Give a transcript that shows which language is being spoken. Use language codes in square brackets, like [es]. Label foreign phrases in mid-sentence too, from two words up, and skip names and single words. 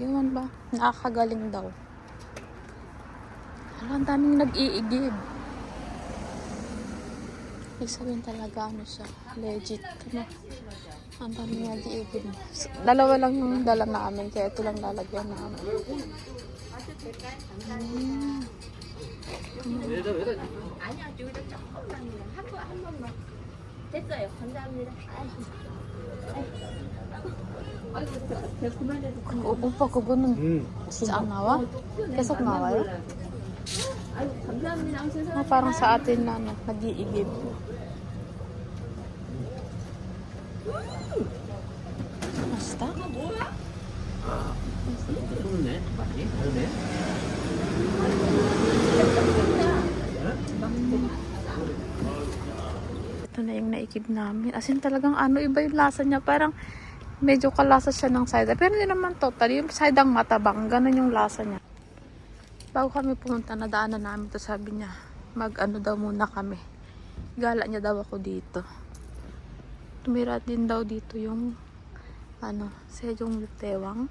[tl] Iwan ba? Nakakagaling daw. Ang daming nag-iigib. Ibig sabihin talaga ano siya, legit. Ano? Ang daming nag-iigib. Dalawa lang yung dala namin, kaya ito lang lalagyan namin. [ko] 아니야, 여기다 조금만 한 번만 됐어요. 감사합니다. 오빠 그거는 진짜 안 나와? 계속 나와요? 아유, 감사합니다. [tl] Ah, parang sa atin na ano, nag-iigib. Basta? [ko] 좋네. 많이 다르네. [tl] Ito na yung naikib namin. [en] As in [tl] talagang ano, iba yung lasa niya. Parang medyo kalasa siya ng cider. Pero hindi naman totally. Yung cider matabang. Ganun yung lasa niya. Bago kami pumunta, nadaanan namin to, sabi niya, mag-ano daw muna kami. Gala niya daw ako dito. Tumira din daw dito yung ano, Sejong Tewang.